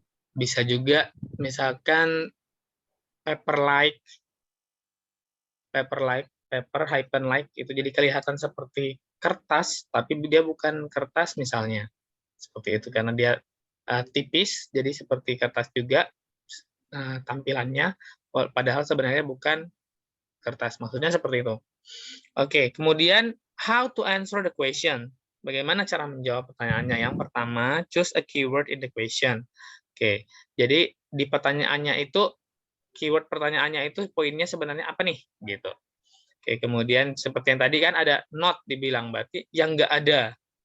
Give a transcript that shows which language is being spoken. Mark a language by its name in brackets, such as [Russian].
[Indonesian] Bisa juga, misalkan paper-like, paper-like, itu jadi kelihatan seperti kertas, tapi dia bukan kertas misalnya. Seperti itu, karena dia tipis, jadi seperti kertas juga tampilannya, padahal sebenarnya bukan kertas. Maksudnya seperti itu. Oke, kemudian [English] how to answer the question. [Indonesian] Bagaimana cara menjawab pertanyaannya? Yang pertama, [English] choose a keyword in the question. [Indonesian] Oke, jadi di pertanyaannya itu, keyword pertanyaannya itu poinnya sebenarnya apa nih? Gitu. Oke, kemudian seperti yang tadi kan ada not dibilang, berarti yang nggak ada.